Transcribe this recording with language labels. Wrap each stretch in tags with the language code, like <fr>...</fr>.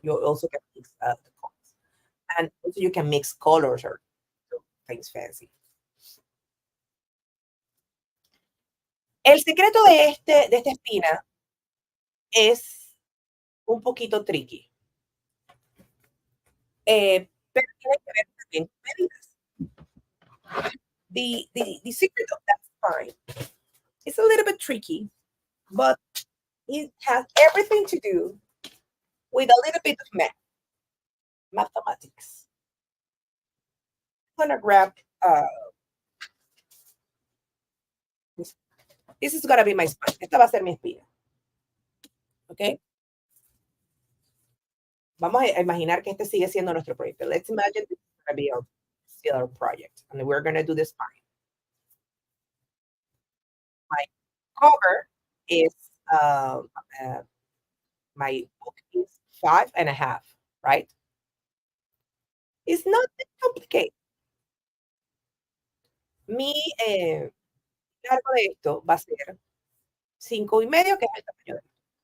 <en>You also can mix the colors. And also you can mix colors or things fancy.</en> <es>El secreto de esta espina es un poquito tricky. Pero tiene que ver también con medidas.</es> <en>The secret of that spine is a little bit tricky, but it has everything to do with a little bit of mathematics. I'm gonna grab this is gonna be my spine.</en> <es>Esta va a ser mi espina. ¿Ok? Vamos a imaginar que este sigue siendo nuestro proyecto.</es> <en>Let's imagine this is gonna be our still our project, and we're gonna do the spine. My cover is um, uh, my book is 5.5, right? It's not that complicated.</en> <es>Mi largo de esto va a ser 5.5, que es el tamaño de esto.</es>